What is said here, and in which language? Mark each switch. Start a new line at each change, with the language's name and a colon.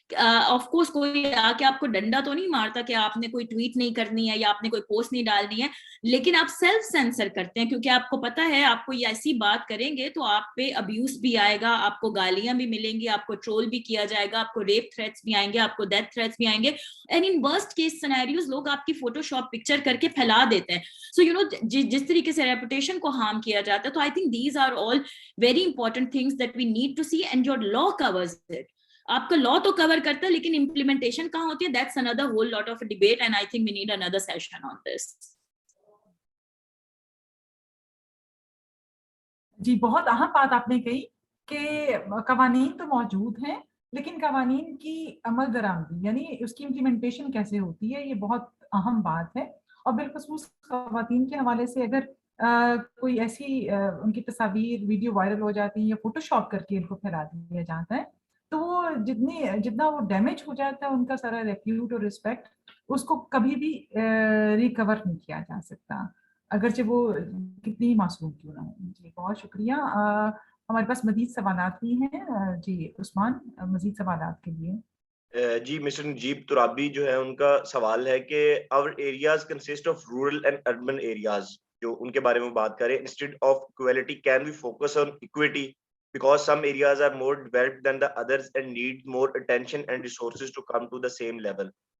Urdu: Of course کوئی آ کے آپ کو ڈنڈا تو نہیں مارتا کہ آپ نے کوئی ٹویٹ نہیں کرنی ہے یا آپ نے کوئی پوسٹ نہیں ڈالنی ہے, لیکن آپ سیلف سینسر کرتے ہیں کیونکہ آپ کو پتا ہے آپ کو یہ ایسی بات کریں گے تو آپ پہ ابیوز بھی آئے گا, آپ کو گالیاں بھی ملیں گی, آپ کو ٹرول بھی کیا جائے گا, آپ کو ریپ تھریٹس بھی آئیں گے, آپ کو ڈیتھ تھریٹس بھی آئیں گے,
English: and in worst case scenarios
Urdu: لوگ آپ کی فوٹو شاپ پکچر کر کے پھیلا دیتے ہیں.
English: so you know
Urdu: جس طریقے سے ریپوٹیشن کو ہارم کیا جاتا ہے,
English: تو I think these are all very important things that we need to see, and your law covers it.
Urdu: آپ کا لا تو کور کرتا ہے لیکن امپلیمنٹیشن کہاں ہوتی ہے,
English: That's another whole lot of a debate, and I think we need another session on this.
Urdu: جی بہت اہم بات آپ نے کہی کہ قوانین تو موجود ہیں لیکن قوانین کی عمل درآمدی یعنی اس کی امپلیمنٹیشن کیسے ہوتی ہے, یہ بہت اہم بات ہے. اور بالخصوص خواتین کے حوالے سے اگر کوئی ایسی ان کی تصاویر ویڈیو وائرل ہو جاتی ہیں یا فوٹو شاپ کر کے ان کو پھیلا دیا جاتا ہے تو وہ جتنا وہ ڈیمیج ہو جاتا ہے ان کا سارا ریپیوٹ اور رسپیکٹ, اس کو کبھی بھی ریکور نہیں کیا جا سکتا اگرچہ وہ کتنی معصوم کیوں نہ ہو. جی بہت شکریہ. ہمارے پاس مزید سوالات بھی ہیں. جی عثمان, مزید سوالات کے لیے. جی مسٹر نجیب ترابی جو ہے ان کا سوال ہے کہ
English: our areas consist of rural and urban areas,
Urdu: جو ان کے بارے میں بات کریں.
English: instead of equality can we focus on equity because some areas are more developed than the others and need more attention and resources to come to the same level.